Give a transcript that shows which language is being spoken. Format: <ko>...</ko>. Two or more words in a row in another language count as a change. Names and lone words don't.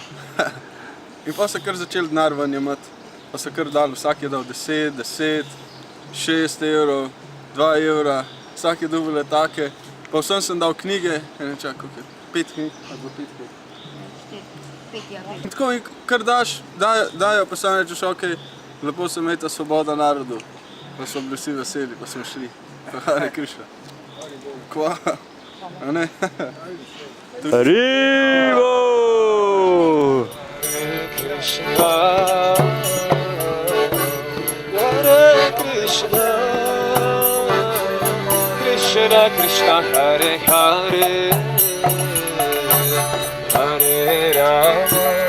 <sl>In pa so kar začeli denar ven jemati, pa so kar dali, vsak je dal 10, 6 evrov, 2 evra, vsak je dobil letake, pa vsem sem dal knjige, ne čak, 5 knjig, ali 5 knjig. In tako mi kar dajo, pa sam rečeš, okej, lepo se imejta svoboda narodu. Pa so bili vsi veseli, pa smo šli. Hare Krishna. Kva? A ne? Haribo!</sl> <sa>Krishna Hare Krishna Krishna Krishna Hare Hare Hare Rama</sa>